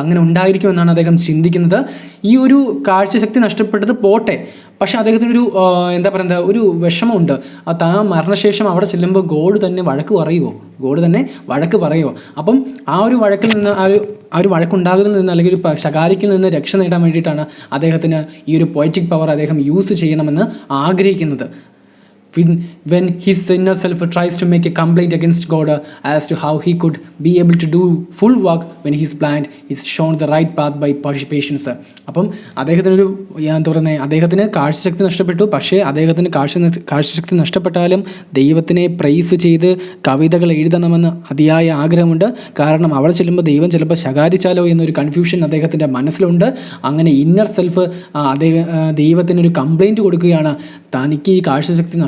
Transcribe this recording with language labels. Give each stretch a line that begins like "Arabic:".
Malayalam: അങ്ങനെ ഉണ്ടായിരിക്കുമെന്നാണ് അദ്ദേഹം ചിന്തിക്കുന്നത്. ഈ ഒരു കാഴ്ചശക്തി നഷ്ടപ്പെട്ടത് പോട്ടെ, പക്ഷേ അദ്ദേഹത്തിനൊരു ഒരു വിഷമമുണ്ട്. മരണശേഷം അവിടെ ചെല്ലുമ്പോൾ ഗോഡ് തന്നെ വഴക്ക് പറയുമോ? അപ്പം ആ ഒരു വഴക്കിൽ നിന്ന് ആ ഒരു വഴക്കുണ്ടാകുന്നതിൽ നിന്ന് അല്ലെങ്കിൽ ഒരു ശകാരിക്കിൽ നിന്ന് രക്ഷ നേടാൻ വേണ്ടിയിട്ടാണ് അദ്ദേഹത്തിന് ഈ ഒരു പോയറ്റിക് പവർ അദ്ദേഹം യൂസ് ചെയ്യണമെന്ന് ആഗ്രഹിക്കുന്നത്.
English: When his inner self tries to make a complaint against God as to how he could be able to do full work when he is blind, is shown the right path by patience.
Malayalam: അപ്പം അദ്ദേഹത്തിന് കാഴ്ചശക്തി നഷ്ടപ്പെട്ടു. പക്ഷേ അദ്ദേഹത്തിന് കാഴ്ചശക്തി നഷ്ടപ്പെട്ടാലും ദൈവത്തിനെ price ചെയ്ത് കവിതകൾ എഴുതണമെന്ന് അതിയായ ആഗ്രഹമുണ്ട്. കാരണം അവിടെ ചെല്ലുമ്പോൾ ദൈവം ചിലപ്പോൾ ശകാരിച്ചാലോ എന്നൊരു കൺഫ്യൂഷൻ അദ്ദേഹത്തിൻ്റെ മനസ്സിലുണ്ട്. അങ്ങനെ ഇന്നർ സെൽഫ് ദൈവത്തിനൊരു കംപ്ലൈൻറ്റ് കൊടുക്കുകയാണ്, തനിക്ക് ഈ കാഴ്ചശക്തി